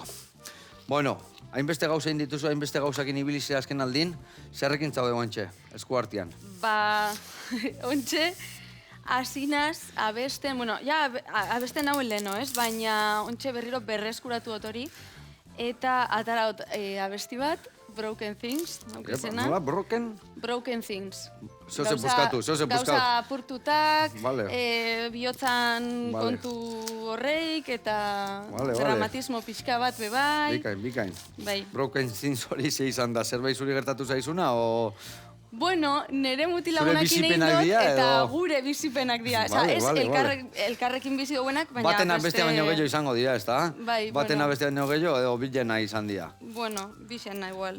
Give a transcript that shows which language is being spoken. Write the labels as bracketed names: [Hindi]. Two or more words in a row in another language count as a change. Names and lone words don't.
[Basque] Bueno, hainbeste gauza dituzu, hainbeste gauzakin ibilize azken aldin, zerrekin zaude guantxe, esku artean. Ba, ontxe, asinaz, abesten, bueno, ja, abesten nauen leheno, ez? Baina ontxe berriro berreskuratu dut hori, eta atara dut abesti bat, Broken Things, naukizena. Nola, broken? Broken Things. Zoze buskatu. Gauza apurtutak, Vale. bihotzan Vale. kontu horreik, eta Vale. dramatismo pixka bat bebai. Bikain. Bai. Broken things hori ze izan da, zerbait zuri gertatu zaizuna, o... Bueno, nere Zure mutilagunakin egin bizipenak dut, dira, eta edo? gure bizipenak dira. Vale, Ez vale. elkarrekin bizi duenak, baina Batena bestea baino gehiago izango dira, ez da? Bai, Batena bueno. bestea baino gehiago, edo bilena izan dira. Bueno, bixena igual.